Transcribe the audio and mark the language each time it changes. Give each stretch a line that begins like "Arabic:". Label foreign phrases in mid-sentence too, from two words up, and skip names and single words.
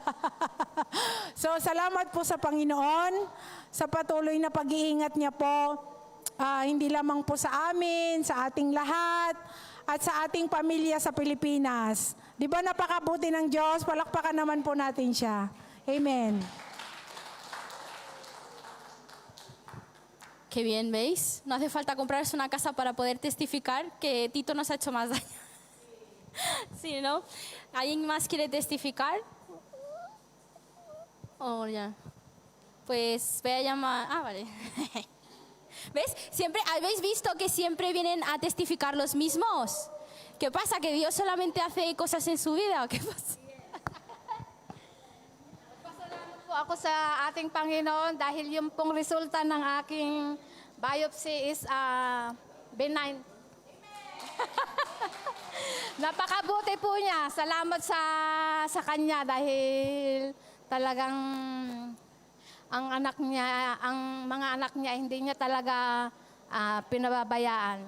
Filipino: So, salamat po sa Panginoon, sa patuloy na pag-iingat niya po, hindi lamang po sa amin, sa ating lahat, at sa ating pamilya sa Pilipinas. Di ba napakabuti ng Diyos? Palakpakan naman po natin siya. Amen.
Spanish: Qué bien, ¿veis? No hace falta comprarse una casa para poder testificar que Tito nos ha hecho más daño. Sí, ¿no? ¿Alguien más quiere testificar? Oh, ya. Pues voy a llamar... vale. ¿Ves? Siempre, ¿habéis visto que siempre vienen a testificar los mismos? ¿Qué pasa? ¿Que Dios solamente hace cosas en su vida? ¿Qué pasa?
Filipino: Pasalamat po ako sa ating Panginoon dahil yung pong resulta ng aking biopsy
English: is benign.
Filipino: Napakabuti po niya. Salamat sa kanya dahil talagang ang mga anak niya, hindi niya talaga pinababayaan.